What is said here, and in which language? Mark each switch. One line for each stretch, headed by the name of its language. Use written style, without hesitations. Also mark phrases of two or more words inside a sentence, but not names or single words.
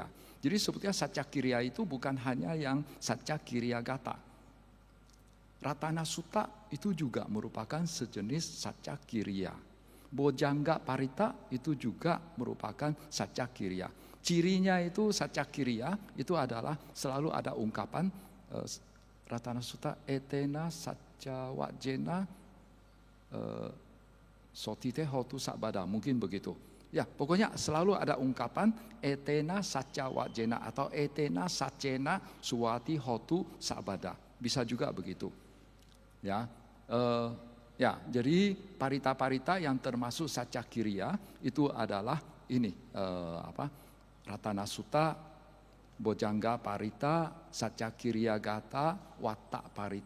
Indonesian: Jadi sebetulnya Saccakiriya itu bukan hanya yang Saccakiriya Gata. Ratana Sutta itu juga merupakan sejenis Saccakiriya. Bojangga Parita itu juga merupakan Saccakiriya. Cirinya itu Saccakiriya itu adalah selalu ada ungkapan Ratana Sutta
Pali: etena satya wajena sotite hotu sabada,
Indonesian: mungkin begitu. Ya, pokoknya selalu ada ungkapan
Pali: etena satya wajena
Indonesian: atau
Pali: etena saccena suwati hotu sabada.
Indonesian: Bisa juga begitu. Ya, jadi parita-parita yang termasuk Saccakiriya itu adalah ini Ratana Sutta, Bojangga Parita, Saccakiriya Gata, Watta Parita.